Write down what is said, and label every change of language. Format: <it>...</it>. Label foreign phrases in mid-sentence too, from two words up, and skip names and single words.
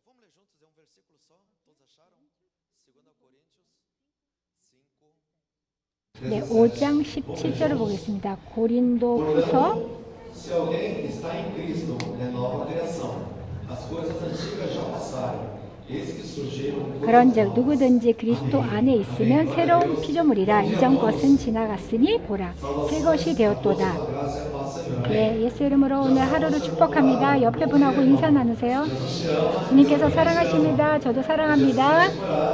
<ko>네, 5장 17절을 보겠습니다. 고린도후서</ko> <pt>Se alguém está em Cristo, é nova criação. As coisas antigas já passaram. Eis que surgiram.</pt> <ko>그런즉 누구든지 그리스도 안에 있으면 새로운 피조물이라. 이전 것은 지나갔으니 보라 새 것이 되었도다. 네, 예수 이름으로 오늘 하루를 축복합니다. 옆에 분하고 인사 나누세요. 주님께서 사랑하십니다. 저도 사랑합니다.</ko>